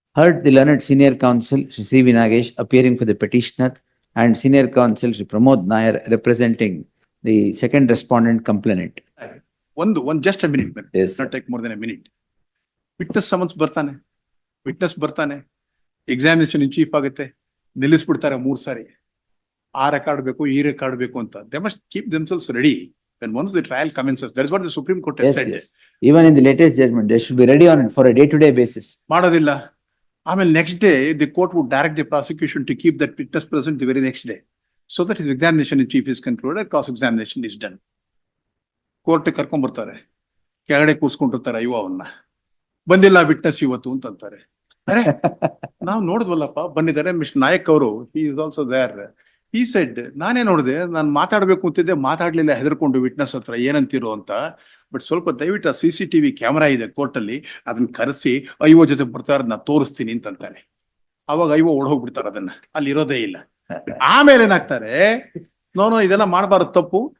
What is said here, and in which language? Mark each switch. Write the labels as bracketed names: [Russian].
[English] Heard the learned senior counsel Shri C V Nagesh appearing for the petitioner and senior counsel Shri Pramod Nair representing the second respondent complainant. One just a minute, man. Yes, Not take more than a minute. [Kannada] Witness summons ಬರ್ತಾನೆ examination in chief ಆಗುತ್ತೆ, ನಿಲ್ಲಿಸ್ಬಿಡ್ತಾರೆ 3 ಸಾರಿ. ಆ record ಬೇಕು, ಈ record ಬೇಕು ಅಂತ. [English] They must keep themselves ready when once the trial commences. That is what the Supreme Court has said. yes. Even in the latest judgment, they should be ready on it for a day-to-day basis. [Kannada] ಮಾಡೋದಿಲ್ಲ. [English] ಆಮೇಲೆ next day, the court would direct the prosecution to keep that witness present the very next day, so that his examination in chief is concluded, cross-examination is done. [Kannada] Court ಕರ್ಕೊಂಡ್ ಬರ್ತಾರೆ, ಕೆಳಗಡೆ ಕೂರ್ಸ್ಕೊಂಡಿರ್ತಾರೆ ಅವನ್ನ. ಬಂದಿಲ್ಲ witness ಇವತ್ತು ಅಂತಾರೆ. ಅರೆ ನಾವು ನೋಡಿದ್ವಲ್ಲಪ್ಪ, ಬಂದಿದ್ದಾರೆ. ಮಿಸ್ಟರ್ ನಾಯಕ್ ಅವರು, [English] he is also there. He said, [Kannada] ನಾನೇ ನೋಡಿದೆ, ನಾನು ಮಾತಾಡ್ಬೇಕು ಅಂತಿದ್ದೆ, ಮಾತಾಡ್ಲಿಲ್ಲ, ಹೆದರ್ಕೊಂಡು ವಿಟ್ನೆಸ್ ಹತ್ರ ಏನಂತಿರೋ ಅಂತ. ಬಟ್ ಸ್ವಲ್ಪ ದಯವಿಟ್ಟು CCTV ಕ್ಯಾಮರಾ ಇದೆ ಕೋರ್ಟ್ ಅಲ್ಲಿ, ಅದನ್ನ ಕರೆಸಿ ಐವೋ ಜೊತೆ ಬರ್ತಾರೆ, ನಾ ತೋರಿಸ್ತೀನಿ ಅಂತಾನೆ. ಅವಾಗ ಐವೋ ಓಡೋಗ್ಬಿಡ್ತಾರೆ, ಅದನ್ನ ಅಲ್ಲಿ ಇರೋದೇ ಇಲ್ಲ. ಆಮೇಲೆ ಏನಾಗ್ತಾರೆ, ನೋನೋ ಇದೆಲ್ಲ ಮಾಡಬಾರದು, ತಪ್ಪು.